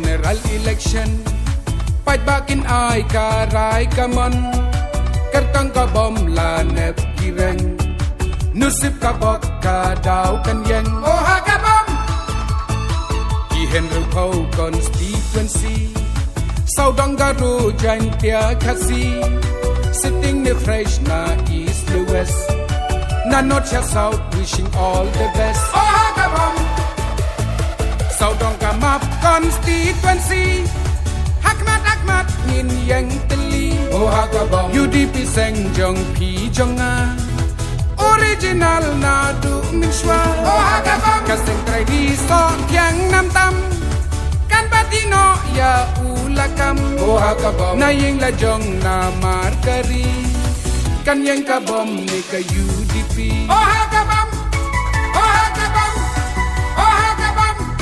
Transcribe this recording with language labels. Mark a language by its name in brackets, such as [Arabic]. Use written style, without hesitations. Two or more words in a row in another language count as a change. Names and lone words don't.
[Khasi] hal election Pait bakin ai ka rai ka mon Kertang ka bom la nep kireng Nusip ka bok ka daw kan yang Oh ha ka bom Ki henru kau constituency Sau dong garu jan tia kasi [English] Sitting the fresh [Khasi] na [English] east the west [Khasi] Na north ya [English] south wishing all the best [Khasi] Oh ha ka bom Sau dong ka map constituency Hakmat ngin yang teli Oh ha ka bom UDP seng jong pi jong a Original na du min shwa Oh ha ka bom Kaseng trai di so kyang nam tam Kan batino ya ulakam Oh ha ka bom Na yeng la jong na markari Kan yang ka bom ni ka UDP Oh ha ka bom Oh ha ka bom Oh ha ka bom